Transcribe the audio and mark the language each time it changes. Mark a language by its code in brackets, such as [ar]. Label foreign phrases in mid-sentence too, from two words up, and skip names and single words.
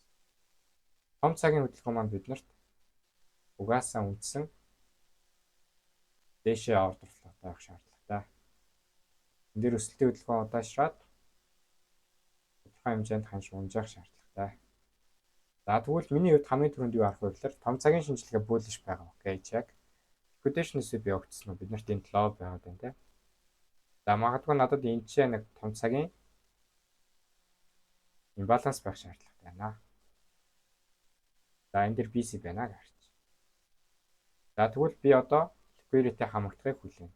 [mn] Том цагийн хөдөлгөөн маань биднэрт угаасаа үндсэн дээшээ [en] order flow [mn] байх шаардлагатай. Энэ дээр өсөлтийн хөдөлгөөн удаашраад тодорхой хэмжээнд ханш унжаах шаардлагатай. За тэгвэл миний хувьд хамгийн түрүүнд юу харах вэ гэхээр том цагийн шинжилгээ bullish байгаа. Окей, [en] check. Liquidation swap [mn] явагдсан уу? Биднэрт энд low байгаад байна те. За магадгүй надад энэ ч нэг том цагийн имбаланс байх шаардлагатай байна. За энэ дэр BC байна гэж харж. За тэгвэл би одоо liquidity хамагдахыг хүлээн.